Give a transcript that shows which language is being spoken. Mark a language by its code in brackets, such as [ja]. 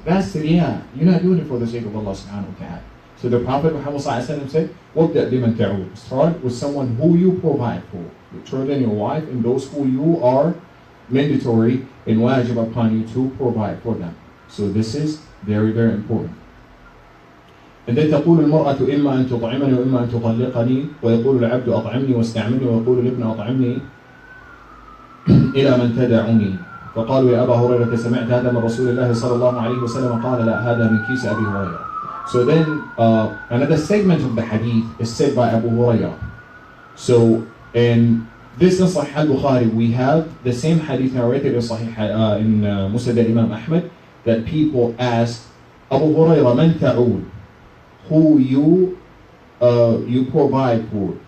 [en] That's the You're not doing it for the sake of Allah subhanahu wa ta'ala. So the Prophet Muhammad said, [ar] وَابْدَأْ بِمَنْ تَعُودُ. [en] Start with someone who you provide for. Your children, your wife, and those who you are mandatory and wajib upon you to provide for them. So this is very, very important. And then [ar] تقول المرأة إما أن تطعمني وإما أن تطلقني ويقول العبد أطعمني واستعملني ويقول الابن أطعمني إلى من تدعني. فقالوا يا أبا هريرة سمعت هذا من رسول الله صلى الله عليه وسلم قال لا هذا من كيس أبي هريرة. [en] So then another segment of the hadith is said by Abu Hurairah. So in this in Sahih al-Bukhari we have the same hadith narrated in Sahih in Musnad Imam Ahmad that people ask Abu Hurairah man ta'ud, who you provide for.